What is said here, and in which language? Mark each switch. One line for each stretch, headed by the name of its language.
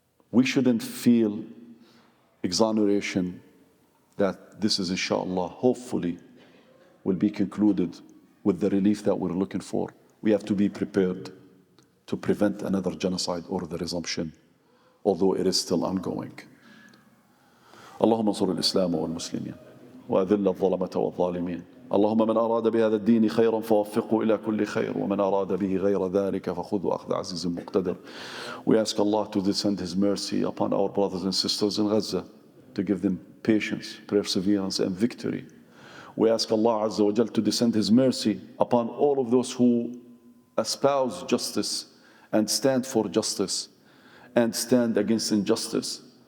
English: We shouldn't feel exoneration that this is, inshallah, hopefully will be concluded with the relief that we're looking for. We have to be prepared to prevent another genocide or the resumption, although it is still ongoing.
Arabic: اللهم انصر الإسلام والمسلمين وأذل الظلمة والظالمين اللهم من أراد بهذا الدين خيرا فوفقه إلى كل خير ومن أراد به غير ذلك فخذه أخذ عزيز مقتدر.
English: We ask Allah to descend His mercy upon our brothers and sisters in Gaza, to give them patience, perseverance and victory. We ask Allah Azza wa Jal to descend His mercy upon all of those who espouse justice and stand for justice and stand against injustice.